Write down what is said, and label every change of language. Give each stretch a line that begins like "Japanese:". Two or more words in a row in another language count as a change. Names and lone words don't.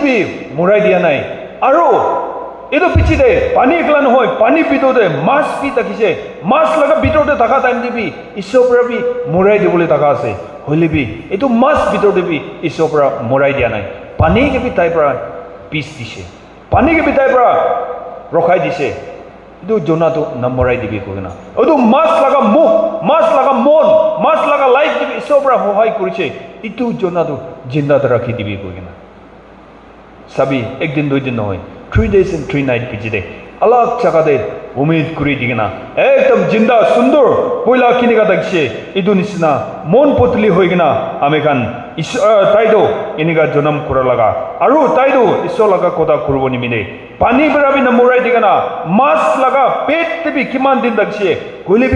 Naga Pidgin: bi morai dia nai aro edo pichide pani ekla no hoy pani bitor de mas pi takise mas laga bitor de taka time dibi isopra bi morai dibole taka ase hoilibi eto mas bitor de bi isopra morai dia nai pani ke bi tai pra peace dise pani ke bi tai pra rokhai dise edo Jonah to namorai dibi kogena edo mas laga mo mas laga mon mas laga life dibi isopra hohai kuriche itu Jonah to jinda rakhi dibi kogena sabi ek din doi din no hoy
English: 3 days and 3 nights
Naga Pidgin: pijide alag jaga de umid kuri digena ekdam jinda sundor poila kiniga dagshe idu nisna mon potli hoigena amekan taido iniga jonam kura laga aru taido iso laga koda kurbo nimine pani barabi na morai digena mas laga pet tebi kiman din dagshe gulibi